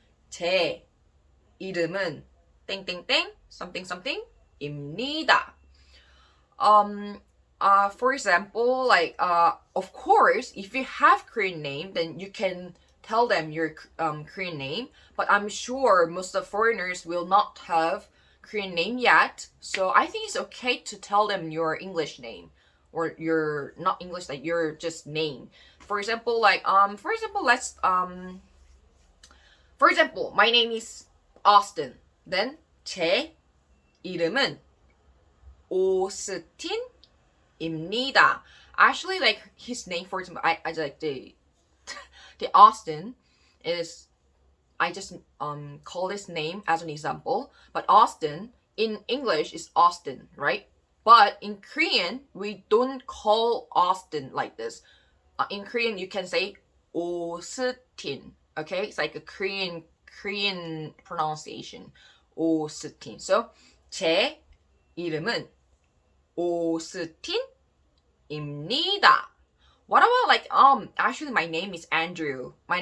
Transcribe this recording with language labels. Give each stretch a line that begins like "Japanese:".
Korean: 제 이름은 땡땡땡
English: something something
Korean: 입니다.
English: For example, like of course, if you have Korean name, then you can tell them your Korean name. But I'm sure most of foreigners will not have Korean name yet, so I think it's okay to tell them your English name, or your not English, like your just name. For example, for example, my name is Austin.
Korean: Then 제 이름은 오스틴입니다.
English: Actually, like his name, for example, I like the Austin is, I just call this name as an example, but Austin in English is Austin, right? But in Korean, we don't call Austin like this. In Korean, you can say 오스틴. Okay, it's like a Korean pronunciation.
Korean: 오스틴. So 제 이름은 오스틴입니다.
English: What about like actually my name is Andrew.